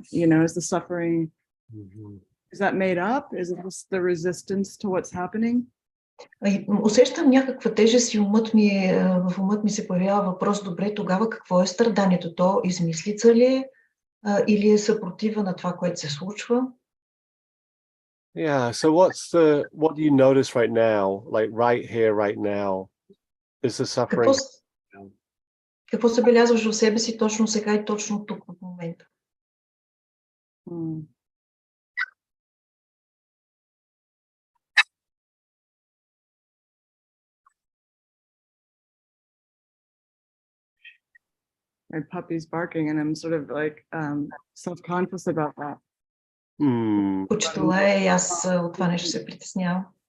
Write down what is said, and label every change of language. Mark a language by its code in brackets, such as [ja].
[en] You know, is the suffering, is that made up? Is it just the resistance to what's happening? [bg] Усещам някаква тежест и в умът ми се появява въпрос, добре, тогава какво е страданието? То измислица ли е или е съпротива на това, което се случва? [en] Yeah, so what do you notice right now, like right here, right now? Is the suffering? [bg] Какво забелязваш в себе си точно сега и точно тук в момента? [en] My puppy's barking and I'm sort of like self-conscious about that. [bg] Кучето лае и аз от това нещо се притеснявам.